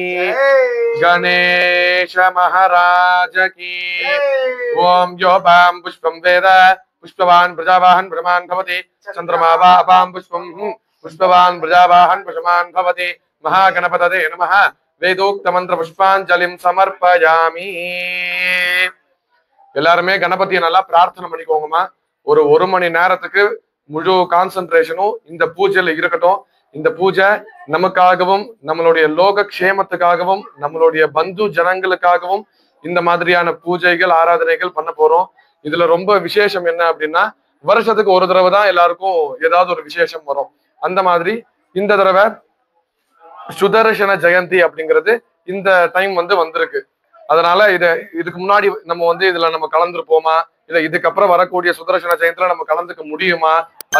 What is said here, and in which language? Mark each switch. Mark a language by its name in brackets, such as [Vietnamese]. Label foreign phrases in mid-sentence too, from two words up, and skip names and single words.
[Sanskrit] गणेश महाराज की ओम यो पां पुष्पं वेद पुष्पवान् प्रजावाहन प्रमान् भवति चंद्रमा वा अपां पुष्पं पुष्पवान् प्रजावाहन प्रमान् भवति महागणपतये नमः वेदोक्त मंत्र पुष्पांजलिं समर्पयामि [Tamil] எல்லாருமே கணபதியை நல்லா பிரார்த்தனை பண்ணிக்கோங்கம்மா ஒரு மணி நேரத்துக்கு முழு கான்சென்ட்ரேஷனும் இந்த பூஜையில இருக்கட்டும் இந்த பூஜை நமக்காகவும் நம்மளுடைய லோக க்ஷேமத்துக்காகவும் நம்மளுடைய பந்து ஜனங்களுக்காகவும் இந்த மாதிரியான பூஜைகள் ஆராதனைகள் பண்ண போறோம் இதுல ரொம்ப விசேஷம் என்ன அப்படின்னா வருஷத்துக்கு ஒரு தடவை தான் எல்லாருக்கும் ஏதாவது ஒரு விசேஷம் வரும் அந்த மாதிரி இந்த தடவை சுதர்சன ஜெயந்தி அப்படிங்கிறது இந்த டைம் வந்திருக்கு அதனால இதுக்கு முன்னாடி நம்ம இதுல நம்ம கலந்துருப்போமா இல்ல இதுக்கப்புறம் வரக்கூடிய சுதர்சன ஜெயந்தில நம்ம கலந்துக்க முடியுமா அது